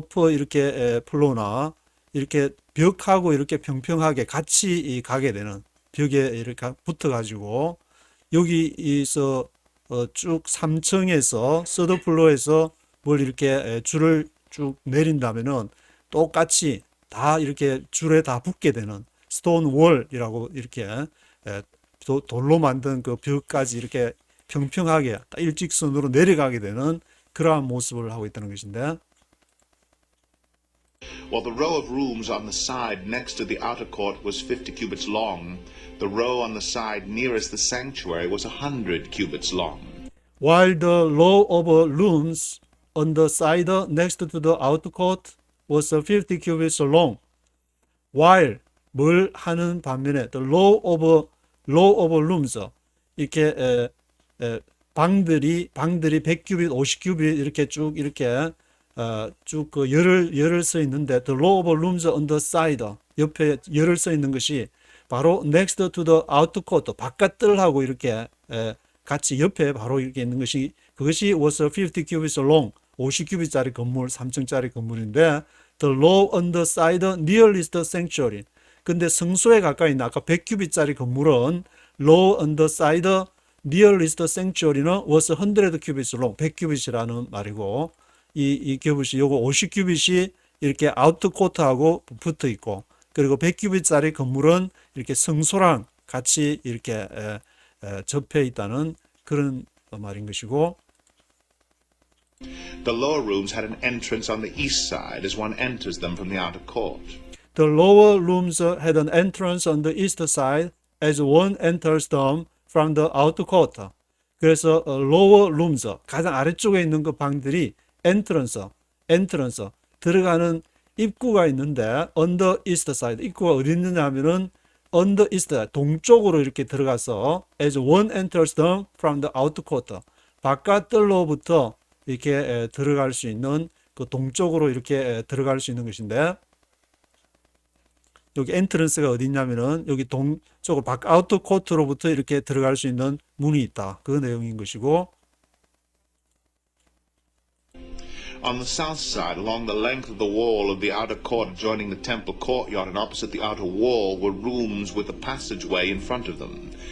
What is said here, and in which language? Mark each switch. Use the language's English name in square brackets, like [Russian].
[Korean] 이렇게 플로나 이렇게 벽하고 이렇게 평평하게 같이 가게 되는 벽에 이렇게 붙어 가지고 여기서 쭉 3층에서 서드 플로어에서 뭘 이렇게 줄을 쭉 내린다면은 똑같이 다 이렇게 줄에 다 붙게 되는 스톤 월이라고 이렇게 돌로 만든 그 벽까지 이렇게 평평하게 일직선으로 내려가게 되는 그러한 모습을 하고 있다는 것인데 [English] While the row of rooms on the side next to the outer court was 50 cubits long, the row on the side nearest the sanctuary was 100 cubits long. While the row of rooms on the side next to the outer court was 50 cubits long. [Korean] While 뭘 하는 반면에 [English] the row of rooms [Korean] 이렇게 방들이 100큐빗, 50큐빗 이렇게 쭉 이렇게 쭉 그 열을 써 있는데 [English] the row of rooms on the side [Korean] 옆에 열을 써 있는 것이 바로 [English] next to the outer court [Korean] 바깥뜰하고 이렇게 같이 옆에 바로 이렇게 있는 것이 그것이 [English] was 50 cubits long [Korean] 50큐빗짜리 건물 3층짜리 건물인데 [English] the row on the side nearest the sanctuary [Korean] 근데 성소에 가까이 있는 아까 100큐빗짜리 건물은 [English] row on the side nearest the sanctuary [Korean] 는 [English] was 100 cubits long [Korean] 100큐빗이라는 말이고 이 큐빗이 요거 50큐빗이 이렇게 아우터 코트하고 붙어 있고 그리고 100큐빗짜리 건물은 이렇게 성소랑 같이 이렇게 접해 있다는 그런 말인 것이고 [English] The lower rooms had an entrance on the east side as one enters them from the outer court. The lower rooms had an entrance on the east side as one enters them from the outer court. [Korean] 그래서 [English] lower rooms [Korean] 가장 아래쪽에 있는 그 방들이 entrance 들어가는 입구가 있는데 [English] on the east side [Korean] 입구가 어디 있느냐 하면은 on the east 동쪽으로 이렇게 들어가서 [English] as one enters them from the outer court [Korean] 바깥뜰로부터 이렇게 들어갈 수 있는 그 동쪽으로 이렇게 들어갈 수 있는 것인데 여기 엔트런스가 어디 있냐면은 여기 동쪽으로 아우터 코트로부터 이렇게 들어갈 수 있는 문이 있다. 그 내용인 것이고 [English] On the south side, along the length of the wall of the outer court adjoining the temple courtyard and opposite the outer wall were rooms with a passageway in front of them.